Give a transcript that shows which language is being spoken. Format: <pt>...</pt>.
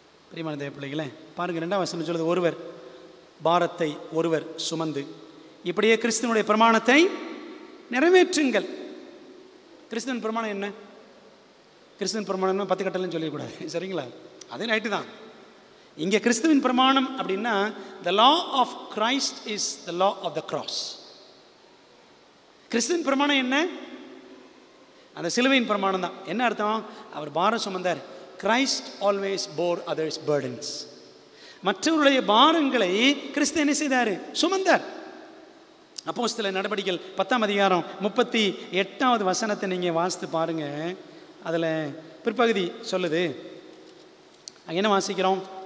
<ta>பிரியமான தேவ பிள்ளைகளே, பாருங்கள் 2ஆம் வசனம் சொல்லுது, ஒருவர் பாரத்தை ஒருவர் சுமந்து. இப்படியே கிறிஸ்துவனுடைய பிரமாணத்தை நிறைவேற்றுங்கள். கிறிஸ்துவன் பிரமாணம் என்ன? கிறிஸ்துவன் பிரமாணம் 10 கட்டளைன்னு சொல்லக்கூடாது, சரிங்களா? அதே ரைட்டு தான். இங்கே கிறிஸ்துவின் பிரமாணம் அப்படின்னா</ta> <en>the law of Christ is the law of the cross.</en> <ta>கிறிஸ்துவின் பிரமாணம் என்ன? அந்த சிலுவையின் பிரமாணம் தான். என்ன அர்த்தம்? அவர் பாரம் சுமந்தார்.</ta> <en>Christ always bore others' burdens.</en> <ta>மற்றவருடைய பாரங்களை கிறிஸ்து என்ன செய்தார்? சுமந்தார். அப்போஸ்தலர் நடபடிகள் 10ஆம் அதிகாரம் 38வது வசனத்தை நீங்கள் வாசித்து பாருங்க. அதில் பிற்பகுதி சொல்லுது. அங்கே என்ன வாசிக்கிறோம்?</ta>